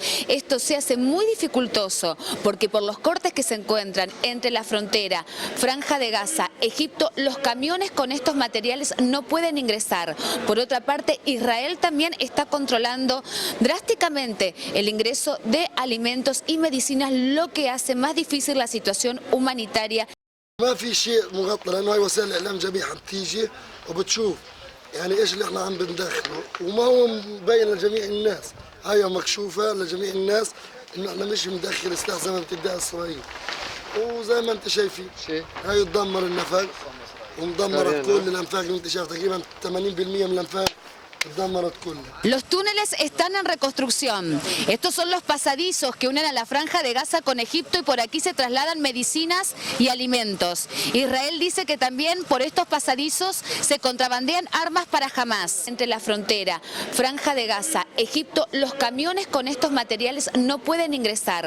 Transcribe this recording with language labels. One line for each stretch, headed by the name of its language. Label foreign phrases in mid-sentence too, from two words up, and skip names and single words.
Spanish: Esto se hace muy dificultoso porque por los cortes que se encuentran entre la frontera, Franja de Gaza, Egipto, los camiones con estos materiales no pueden ingresar. Por otra parte, Israel también está controlando drásticamente el ingreso de alimentos y medicinas, lo que hace más difícil la situación humanitaria.
Arabic: ما في شيء مغطى لانه هاي وسائل الاعلام جميعها بتيجي وبتشوف يعني ايش اللي احنا عم بندخله وما هو مبين لجميع الناس. هاي مكشوفه لجميع الناس انه احنا مش مدخل سلاح زي ما بتدعي اسرائيل. وزي ما انت شايفين هاي تدمر النفق ومدمرت كل الانفاق اللي انت شايف، تقريبا 80% من الانفاق.
Spanish: Los túneles están en reconstrucción. Estos son los pasadizos que unen a la Franja de Gaza con Egipto y por aquí se trasladan medicinas y alimentos. Israel dice que también por estos pasadizos se contrabandean armas para Hamás. Entre la frontera, Franja de Gaza, Egipto, los camiones con estos materiales no pueden ingresar.